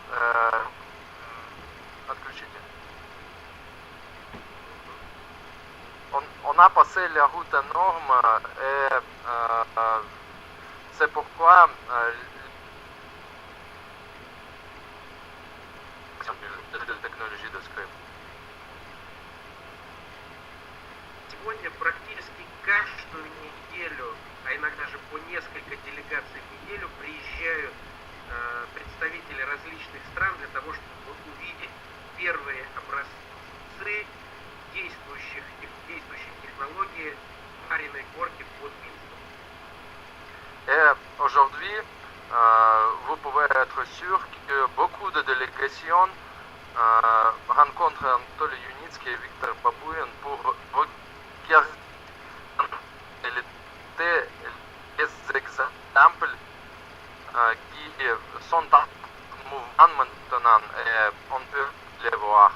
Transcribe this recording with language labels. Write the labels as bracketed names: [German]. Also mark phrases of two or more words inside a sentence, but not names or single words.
[French] On a passé la route norme et c'est pourquoi la technologie de Skyway. [Russian] Сегодня практически каждую неделю, а иногда же по несколько делегаций в неделю приезжают представители различных стран для того, чтобы увидеть первые образцы действующих технологий паренной горки под Минском. [French] Et aujourd'hui, vous pouvez être sûr que beaucoup de délégations rencontrent Anatoly Yunitsky et Viktor Babuin pour regarder les exemples qui sont en mouvement maintenant et on peut les voir.